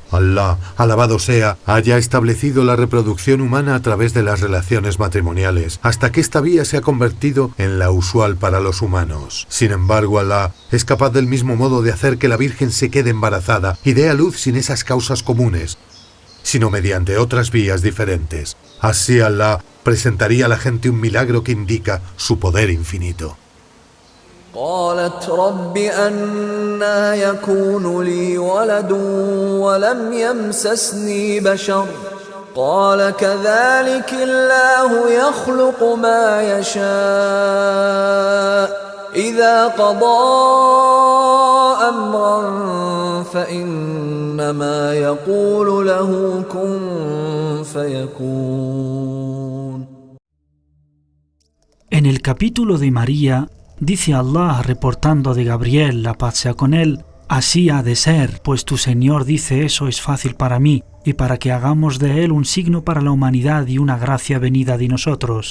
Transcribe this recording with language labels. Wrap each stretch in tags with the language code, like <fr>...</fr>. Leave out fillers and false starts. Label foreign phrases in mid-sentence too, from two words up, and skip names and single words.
<es>Alá, alabado sea, haya establecido la reproducción humana a través de las relaciones matrimoniales, hasta que esta vía se ha convertido en la usual para los humanos. Sin embargo, Alá es capaz del mismo modo de hacer que la Virgen se quede embarazada y dé a luz sin esas causas comunes, sino mediante otras vías diferentes. Así Alá presentaría a la gente un milagro que indica su poder infinito.</es> <ar>قالت رب أنى يكون لي ولد ولم يمسسني بشر قال كذلك الله يخلق ما يشاء إذا قضى أمرا فإنما يقول له كن فيكون.</ar> <es>En el capítulo de María, dice Allah reportando de Gabriel, la paz sea con él: «Así ha de ser, pues tu Señor dice eso es fácil para mí, y para que hagamos de él un signo para la humanidad y una gracia venida de nosotros».</es>